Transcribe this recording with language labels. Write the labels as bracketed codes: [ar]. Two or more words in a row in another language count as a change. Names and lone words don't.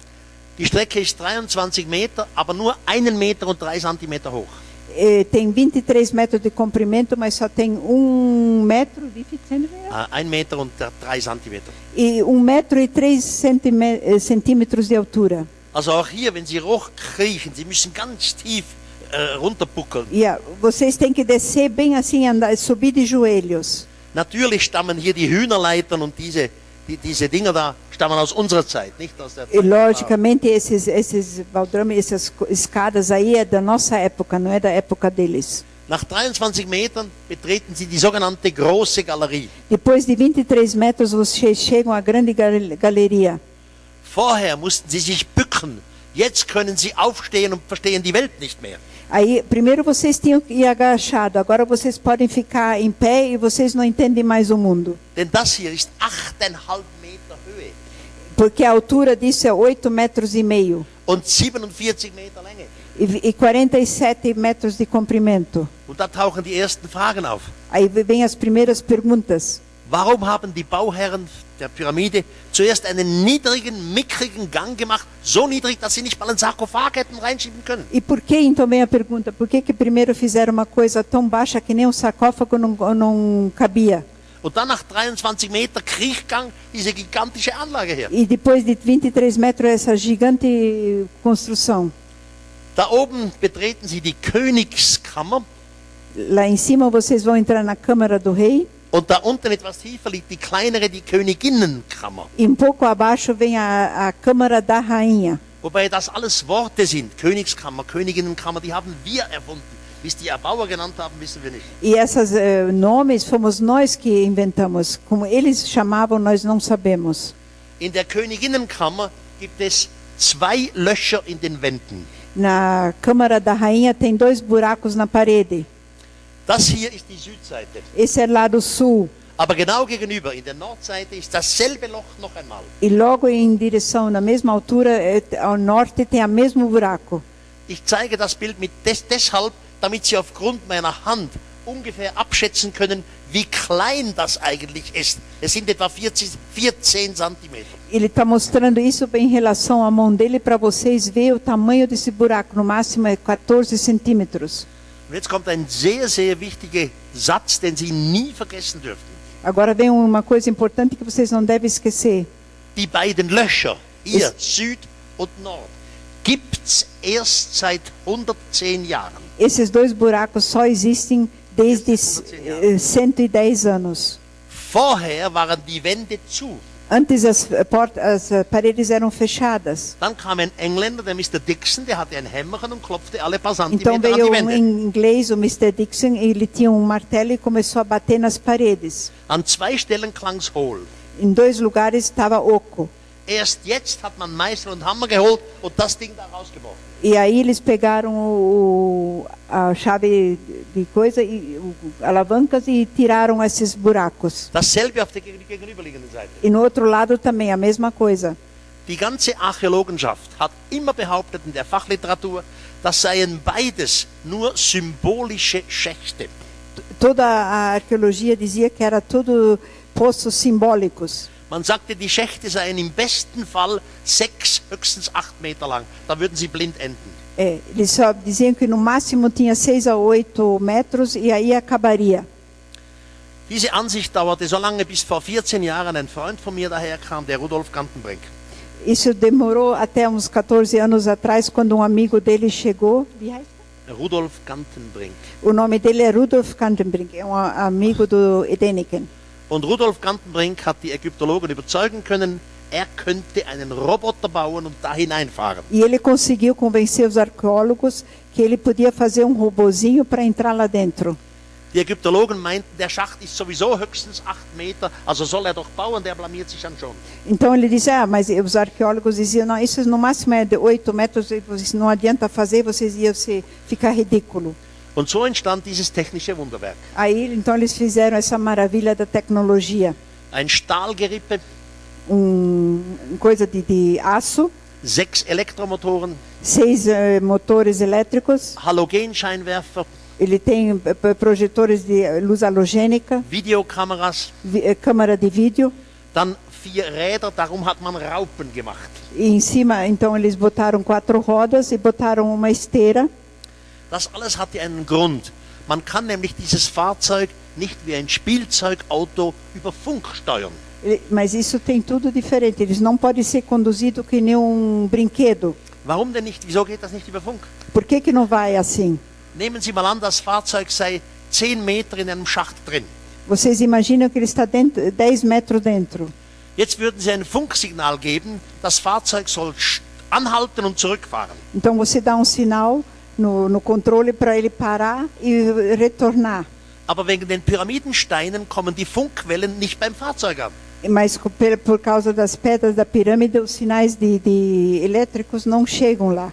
[de] Die Strecke ist 23 Meter, aber nur 1,3 Meter hoch. [pt] Tem 23 metros de comprimento, mas só tem 1 metro de [de] 1,3 Meter. [pt] E 1 metro e 3 centímetros de altura. [de] Also auch hier, wenn Sie hochkriechen, Sie müssen ganz tief runterbuckeln. Yeah, [pt] vocês têm que descer bem assim, andar, subir de joelhos. [de] Natürlich stammen hier die Hühnerleitern und diese Dinger da stammen aus unserer Zeit, nicht aus der Zeit. [pt] E logicamente esses baldrames, essas escadas aí é da nossa época, não é da época deles. [de] Nach 23 Metern betreten Sie die sogenannte große Galerie. [pt] Depois de 23 metros vocês chegam à grande galeria. [de] Vorher mussten Sie sich bücken. Jetzt können Sie aufstehen und verstehen die Welt nicht mehr. [pt] Aí, primeiro vocês tinham que ir agachado, agora vocês podem ficar em pé e vocês não entendem mais o mundo. [de] Denn das hier ist 8,5 Meter Höhe. [pt] Porque a altura disso é 8,5 metros. [de] Und 47 Meter Länge. [pt] E 47 metros de comprimento. [de] Und da tauchen die ersten Fragen auf. [pt] Aí vem as primeiras perguntas. [de] Warum haben die Bauherren der Pyramide zuerst einen niedrigen, mickrigen Gang gemacht, so niedrig, dass sie nicht mal einen Sarkophag hätten reinschieben können? [pt] E por que então vem a pergunta? Por que primeiro fizeram uma coisa tão baixa que nem um sarcófago não cabia? [de] Und dann nach 23 Meter Kriechgang diese gigantische Anlage her. [pt] E depois de 23 metros essa gigante construção. [de] Da oben betreten Sie die Königskammer. [pt] Lá em cima vocês vão entrar na Câmara do Rei. [de] Und da unten etwas tiefer liegt die kleinere, die Königinnenkammer. [pt] E pouco abaixo vem a Câmara da Rainha. [de] Wobei das alles Worte sind. Königskammer, Königinnenkammer, die haben wir erfunden. Wie es die Erbauer genannt haben, wissen wir nicht. [pt] E esses nomes fomos nós que inventamos. Como eles chamavam, nós não sabemos. [de] In der Königinnenkammer gibt es 2 Löcher in den Wänden. [pt] Na Câmara da Rainha tem 2 buracos na parede. [de] Das hier ist die Südseite. [pt] Esse é lado sul. [de] Aber genau gegenüber, in der Nordseite, ist dasselbe Loch noch einmal. [pt] E logo em direção, na mesma altura, ao norte, tem o mesmo buraco. [de] Ich zeige das Bild deshalb, damit Sie aufgrund meiner Hand ungefähr abschätzen können, wie klein das eigentlich ist. Es sind etwa 14 Zentimeter. [pt] Ele está mostrando isso em relação à mão dele para vocês verem o tamanho desse buraco. No máximo é 14 centímetros. [de] Und jetzt kommt ein sehr, sehr wichtiger Satz, den Sie nie vergessen dürfen. [pt] Agora vem uma coisa importante que vocês não devem esquecer. [de] Die beiden Löcher, hier Süd und Nord, gibt's erst seit 110 Jahren. [pt] Esses 2 buracos só existem desde 110 anos. [de] Vorher waren die Wände zu. [pt] Antes as paredes eram fechadas. [de] Dann kam ein Engländer, der Mr. Dixon, der hatte ein Hämmerchen und klopfte alle paar [pt] Então [de] Zentimeter an [pt] veio [de] die Wände. [pt] inglês, o Mr. Dixon, ele tinha martelo e começou a bater nas paredes. [de] An 2 Stellen klang's hohl. [pt] Em 2 lugares estava oco. [de] Erst jetzt hat man Meißel und Hammer geholt und das Ding da rausgeworfen. [pt] E aí eles pegaram a chave de coisa e alavancas e tiraram esses buracos. [de] Dasselbe auf der gegenüberliegenden Seite. [pt] E no outro lado também a mesma coisa. [de] Die ganze Archäologenschaft hat immer behauptet in der Fachliteratur, das seien beides nur symbolische Schächte. [pt] Toda a arqueologia dizia que era tudo poços simbólicos. [de] Man sagte, die Schächte seien im besten Fall 6, höchstens 8 Meter lang. Da würden sie blind enden. [pt] Eles só diziam que no máximo tinha 6 a 8 metros e aí acabaria. [de] Diese Ansicht dauerte so lange, bis vor 14 Jahren ein Freund von mir daherkam, der Rudolf Gantenbrink. [pt] Isso demorou até uns 14 anos atrás, quando um amigo dele chegou. Rudolf Gantenbrink. O nome dele é Rudolf Gantenbrink, é um amigo do Edeniken. [de] Und Rudolf Gantenbrink hat die Ägyptologen überzeugen können, er könnte einen Roboter bauen und da hineinfahren. [pt] E ele conseguiu convencer os arqueólogos que ele podia fazer um robozinho para entrar lá dentro. [de] Die Ägyptologen meinten, der Schacht ist sowieso höchstens 8 Meter, also soll er doch bauen, der blamiert sich dann schon. [pt] Então ele disse, mas os arqueólogos diziam, não, isso no máximo é de 8 metros, não adianta fazer, vocês iam ficar ridículo. [de] Und so entstand dieses technische Wunderwerk. [pt] Aí, então eles fizeram essa maravilha da tecnologia. [de] Ein Stahlgerippe, [pt] Coisa de aço, [de] 6 Elektromotoren, [pt] 6 motores elétricos, [de] Halogenscheinwerfer, [pt] Ele tem projetores de luz halogênica, [de] Videokameras, [pt] câmera de vídeo. [de] dann 4 Räder, darum hat man Raupen gemacht. [pt] E em cima, então, eles botaram 4 rodas e botaram uma esteira. [de] Das alles hatte einen Grund. Man kann nämlich dieses Fahrzeug nicht wie ein Spielzeugauto über Funk steuern. [pt] Mas isso tem tudo diferente. Eles não podem ser conduzidos que nem brinquedo. [de] Warum denn nicht? Wieso geht das nicht über Funk? [pt] Por que que não vai assim? [de] Nehmen Sie mal an, das Fahrzeug sei 10 Meter in einem Schacht drin. [pt] Vocês imaginam que ele está dentro, 10 metros dentro. [de] Jetzt würden Sie ein Funksignal geben, das Fahrzeug soll anhalten und zurückfahren. [pt] Então você dá sinal no controle para ele parar e retornar. [de] Aber wegen den Pyramidensteinen kommen die Funkwellen nicht beim Fahrzeug an. [pt] Mas por causa das pedras da pirâmide, os sinais de elétricos não chegam lá.